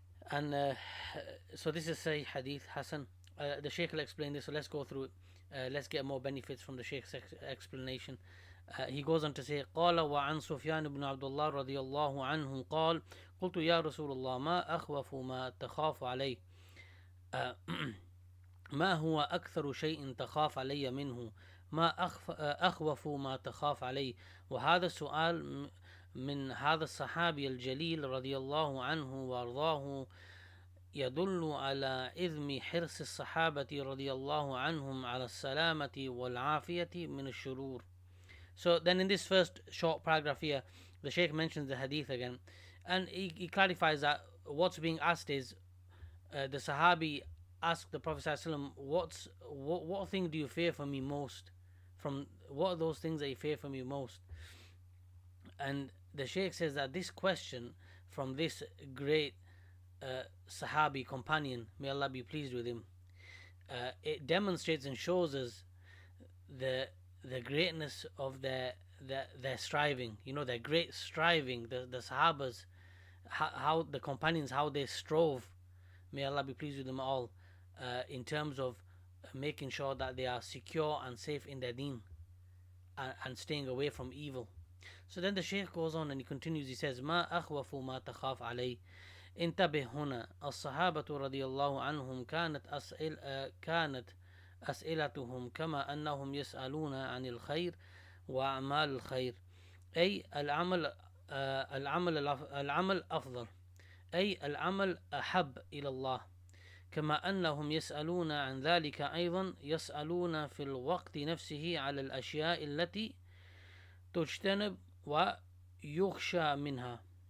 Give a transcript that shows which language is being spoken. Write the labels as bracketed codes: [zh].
[en] And so this is Sahih Hadith Hasan. The Shaykh will explain this, so let's go through it. Let's get more benefits from the Shaykh's explanation. He goes on to say, [ar] قال وعن سفيان بن عبد الله رضي الله عنه قال قلت يا رسول الله ما أخوف ما تخاف علي ما هو أكثر شيء تخاف علي منه ما أخوف ما تخاف علي. وهذا السؤال من هذا الصحابي الجليل رضي الله عنه وارضاه يدل على إذم حرص الصحابة رضي الله عنهم على السلامة والعافية من الشرور. [en] So then in this first short paragraph here, the Shaykh mentions the hadith again, and he clarifies that what's being asked is, the Sahabi asked the Prophet ﷺ, what thing do you fear from me most? From what are those things that you fear from me most? And the Shaykh says that this question from this great Sahabi companion, may Allah be pleased with him, it demonstrates and shows us the greatness of their striving, their great striving, the Sahabas, how the companions, how they strove, may Allah be pleased with them all, in terms of making sure that they are secure and safe in their deen, and staying away from evil. So then the Shaykh goes on and he continues, he says, [ar] ما أخوف ما تخاف عليه انتبه هنا الصحابة رضي الله عنهم كانت أسئلتهم كما أنهم يسألون عن الخير وأعمال الخير، أي العمل أفضل، أي العمل أحب إلى الله، كما أنهم يسألون عن ذلك أيضا يسألون في الوقت نفسه على الأشياء التي تجتنب ويخشى منها.